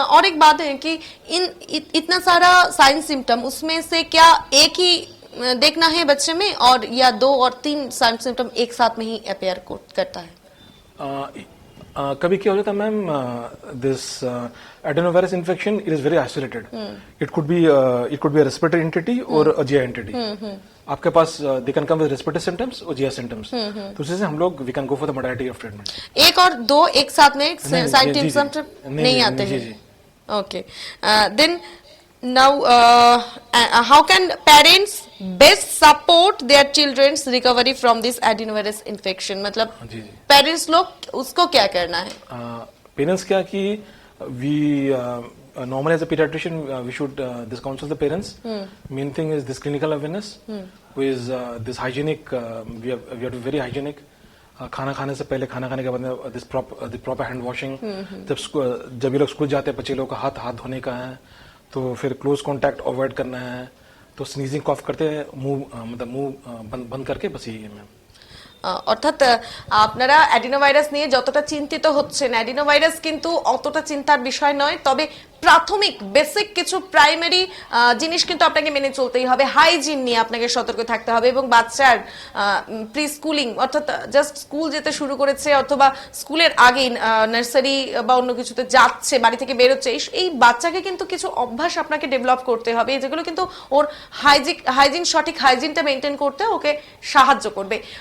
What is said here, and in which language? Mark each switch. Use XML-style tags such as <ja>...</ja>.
<hi>और एक बात है कि इतना सारा साइन सिम्टम, उसमें से क्या एक ही देखना है बच्चे में और या 2 और 3 साइन सिम्टम एक साथ में ही अपेयर करता है? कभी क्या हो जाता है ma'am,</hi> <en>This adenovirus infection, it is very isolated। it could be a respiratory entity or a GI entity।</en> <hi>आपके पास</hi> <en>they can come with respiratory symptoms or GI symptoms।</en> <hi>तो उससे हम लोग</hi> <en>we can go for the modality of treatment।</en> <hi>1 और 2 एक साथ में sign symptom नहीं आते हैं?</hi> <en>Okay. Then now how can parents best support their children's recovery from this adenovirus infection?</en> <hi>मतलब पेरेंट्स लोग उसको क्या करना है? पेरेंट्स क्या कि</hi> <en>we normally as a pediatrician we should this counsel the parents। main thing is this clinical awareness, who is this hygienic, we have to be very hygienic।</en> <hi>खाना खाने से पहले, खाना खाने के बाद</hi> <en>this proper hand washing।</en> <hi>जब ये लोग स्कूल जाते हैं बच्चे लोग का हाथ धोने का है, तो फिर क्लोज कांटेक्ट अवॉइड करना है, तो स्नीजिंग कॉफ करते हैं मुंह बंद करके, बस यही है मैम।</hi> <bn>অর্থাৎ আপনারা অ্যাডিনোভাইরাস নিয়ে যতটা চিন্তিত হচ্ছেন, অ্যাডিনোভাইরাস কিন্তু অতটা চিন্তার বিষয় নয়, তবে প্রাথমিক বেসিক কিছু প্রাইমারি জিনিস কিন্তু আপনাকে মেনে চলতেই হবে। হাইজিন নিয়ে আপনাকে সতর্ক থাকতে হবে এবং বাচ্চার প্রি স্কুলিং অর্থাৎ জাস্ট স্কুল যেতে শুরু করেছে অথবা স্কুলের আগেই নার্সারি বা অন্য কিছুতে যাচ্ছে, বাড়ি থেকে বেরোচ্ছে, এই বাচ্চাকে কিন্তু কিছু অভ্যাস আপনাকে ডেভেলপ করতে হবে, যেগুলো কিন্তু ওর সঠিক হাইজিনটা মেনটেন করতে ওকে সাহায্য করবে।</bn>